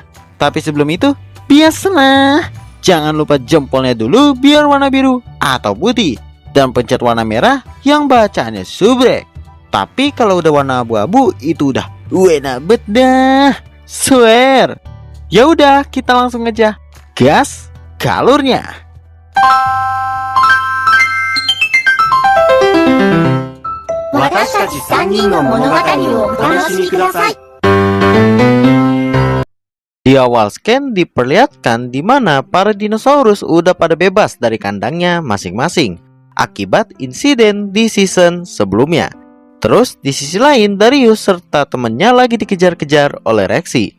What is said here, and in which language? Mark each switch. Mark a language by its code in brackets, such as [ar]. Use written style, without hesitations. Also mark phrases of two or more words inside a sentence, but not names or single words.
[id] Tapi sebelum itu, biasalah, jangan lupa jempolnya dulu biar warna biru atau putih, dan pencet warna merah yang bacaannya subrek. Tapi kalau udah warna abu-abu itu udah enak bet dah, swear. Ya udah, kita langsung aja gas ke alurnya. [ja] Watashi 3人の物語をお楽しみください。 [id] Di awal scan diperlihatkan di mana para dinosaurus udah pada bebas dari kandangnya masing-masing akibat insiden di season sebelumnya. Terus di sisi lain Darius serta temennya lagi dikejar-kejar oleh Rexy.